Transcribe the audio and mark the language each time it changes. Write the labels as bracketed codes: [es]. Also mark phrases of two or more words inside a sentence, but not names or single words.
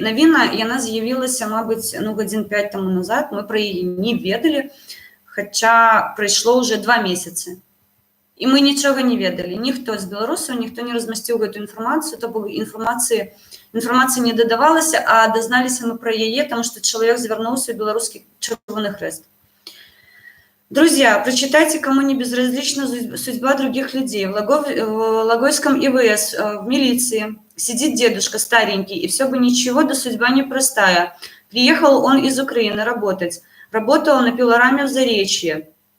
[be] Навіна, яна з'явілася, мабыць, ну, гадзін 5 таму назад, мы пра яе не ведалі, хаця прайшло ўжо 2 месяцы. І мы нічога не ведалі. Ніхто з беларусаў, ніхто не размясціў гэту інфармацыю, то бок інфармацыі не дадавалася, а дазналіся мы пра яе, таму што чалавек звярнуўся ў беларускі Чырвоны Хрэст. [ru] Друзья, прочитайте, кому не безразлична судьба других людей. В Логойском ИВС, в милиции сидит дедушка старенький, и все бы ничего, да судьба непростая. Приехал он из Украины работать. Работал на пилораме в Заречье.